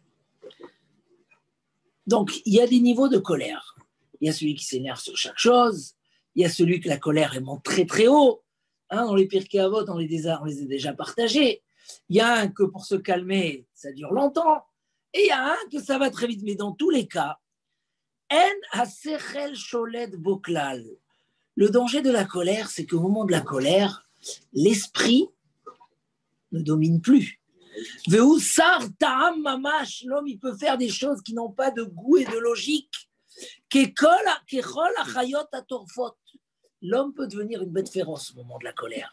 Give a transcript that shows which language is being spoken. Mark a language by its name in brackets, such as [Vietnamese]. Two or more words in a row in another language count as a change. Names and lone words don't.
[French] Donc, il y a des niveaux de colère. Il y a celui qui s'énerve sur chaque chose. Il y a celui que la colère elle monte très très haut. Dans les Pirkei Avot, on les a déjà partagés. Il y a un que pour se calmer, ça dure longtemps. Et il y a un que ça va très vite. Mais dans tous les cas, [Hebrew] אין השכל שולט בו כלל. [French] Le danger de la colère, c'est qu'au moment de la colère, l'esprit ne domine plus. L'homme, il peut faire des choses qui n'ont pas de goût et de logique. L'homme peut devenir une bête féroce au moment de la colère.